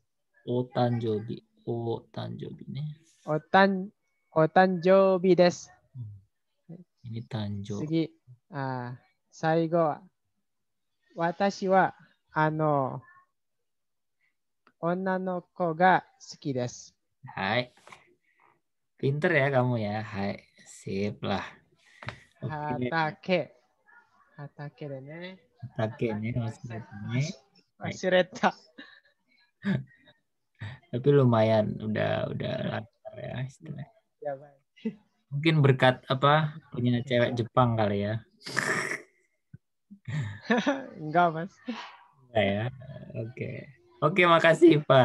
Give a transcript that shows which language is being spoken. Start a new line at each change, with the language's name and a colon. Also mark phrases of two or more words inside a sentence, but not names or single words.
Japanese: お誕生日ね。お誕生日です。誕生日。次、最後は、私は、女の子が好きです。
Indonesian: はい。Pinter ya kamu ya. Hai. Sip lah. Hatake. Hatake deh ne. Hatake ne. Wasireta. Tapi lumayan udah lancar ya istilahnya. Ya, baik. Mungkin berkat punya cewek Jepang kali ya. Enggak, Mas. Enggak ya. Oke, makasih Ivan.